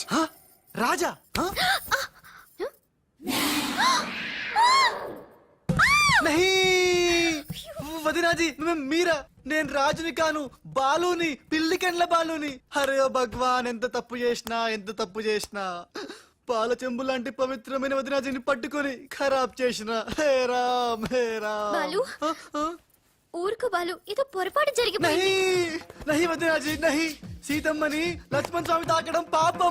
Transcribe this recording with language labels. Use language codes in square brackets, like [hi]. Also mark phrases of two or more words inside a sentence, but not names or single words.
[hi] हा? राजा हा? नहीं वदिनाजी मेरा. [te] నేను రాజుని కాను, బాలుని, పిల్లికెండ్ల బాలుని. [hi] अरे ओ भगवान, [te] ఎంత తప్పు చేసినా పాల చెంబు లాంటి పవిత్రమైన వదినాజీని పట్టుకొని ఖరాబ్ చేసిన. [hi] हे राम हे राम. [te] బాలు. హ? హ? ఊరుకు బాలు, ఏదో పొరపాటు జరిగిపోయింది. [hi] नहीं नहीं वदिनाजी नहीं. [te] సీతమ్మని లక్ష్మణ్ స్వామి తాకడం పాపం.